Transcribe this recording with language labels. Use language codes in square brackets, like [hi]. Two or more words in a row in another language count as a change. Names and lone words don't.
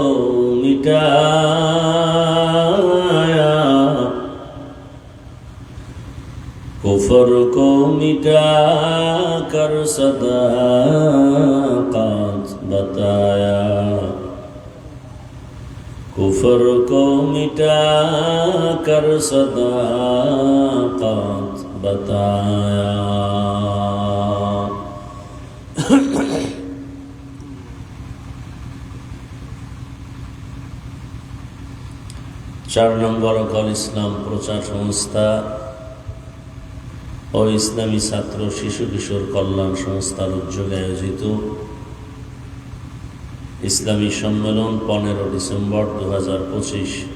[ur] مٹایا، کفر کو مٹا کر صداقت بتایا، کفر کو مٹا کر صداقت بتایا۔ [bn] চার নম্বর অল ইসলাম প্রচার সংস্থা ও ইসলামী ছাত্র শিশু কিশোর কল্যাণ সংস্থার উদ্যোগে আয়োজিত ইসলামী সম্মেলন 15 ডিসেম্বর 2025।